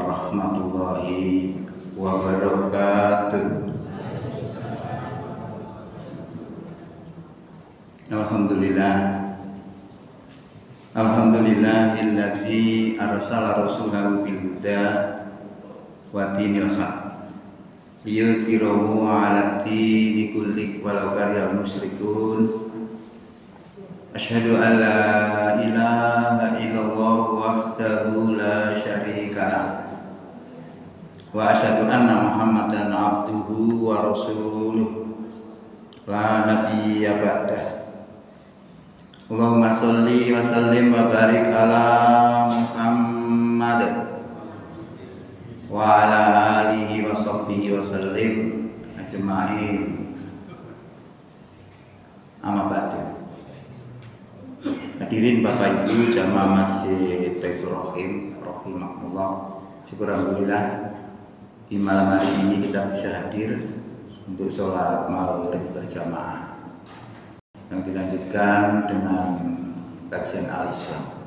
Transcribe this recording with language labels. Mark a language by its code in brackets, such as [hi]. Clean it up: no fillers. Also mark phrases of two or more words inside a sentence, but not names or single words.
[ar] ورحمة الله وبركاته. الحمد لله الذي أرسل رسوله بالهدى ودين الحق ليظهره على الدين كله ولو كره المشركون. أشهد أن لا إله إلا الله وحده لا شريك له وأشهد أن محمدا عبده ورسوله لا نبي بعده. اللهم صل وسلم وبارك على محمد وعلى آله وصحبه وسلم أجمعين. أما بعد. [id] Hadirin Bapak Ibu jamaah Masjid Baitur Rahim rahimakumullah. Syukur alhamdulillah di malam hari ini kita bisa hadir untuk sholat maghrib berjamaah yang dilanjutkan dengan kajian Al-Islam.